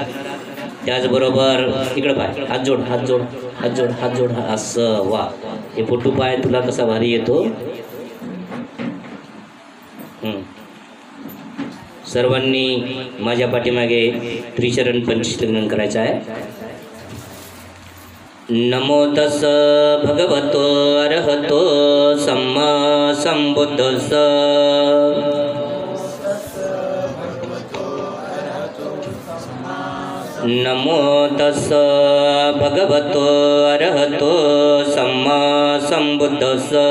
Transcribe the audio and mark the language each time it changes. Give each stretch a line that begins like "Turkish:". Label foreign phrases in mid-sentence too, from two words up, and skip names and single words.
Marathi: त्याचबरोबर इकडं पाय, हात जोड हात जोड हात जोड हात जोड, असं वा। हे फोटो पाय तुला कसा भारी येतो। सर्वांनी माझ्या पाठीमागे त्रिचरण पंचशील ग्रहण करायचं आहे।
Pali: नमो तस् भगवतो अरहतो सम्मा संबुद्धस्स। नमो तस् भगवतो अरहतो सम्मा संबुद्धस्स।